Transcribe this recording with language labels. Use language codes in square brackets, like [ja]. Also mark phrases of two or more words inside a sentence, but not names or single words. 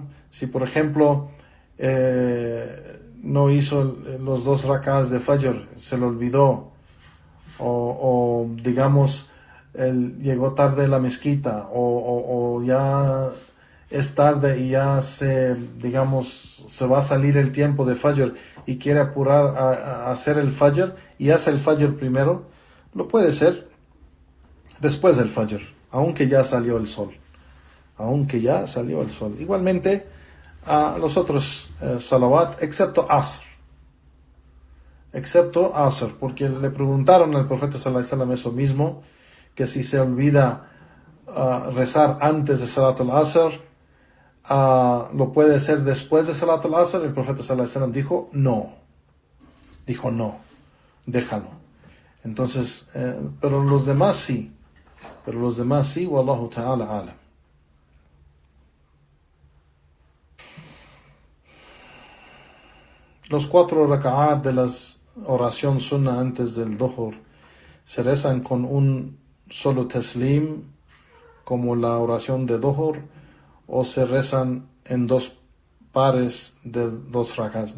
[es] Si por ejemplo no hizo los 2 rak'ahs de Fajr, se le olvidó, o digamos él llegó tarde a la mezquita, o ya es tarde y ya se va a salir el tiempo de Fajr y quiere apurar a hacer el Fajr y hace el Fajr primero, lo puede hacer después del Fajr, aunque ya salió el sol. Igualmente a los otros salawat, excepto Asr, porque le preguntaron al profeta [ar] صلى الله عليه وسلم [es] eso mismo, que si se olvida rezar antes de [ar] صلاة العصر, [es] lo puede hacer después de [ar] صلاة العصر. [es] El profeta [ar] صلى الله عليه وسلم [es] dijo no, déjalo. Entonces, pero los demás sí, [ar] والله تعالى أعلم. [es] Los 4 raka'at de la oración sunnah antes del Dhuhr se rezan con un solo taslim como la oración de Dhuhr, o se rezan en 2 pares de 2 raka'at.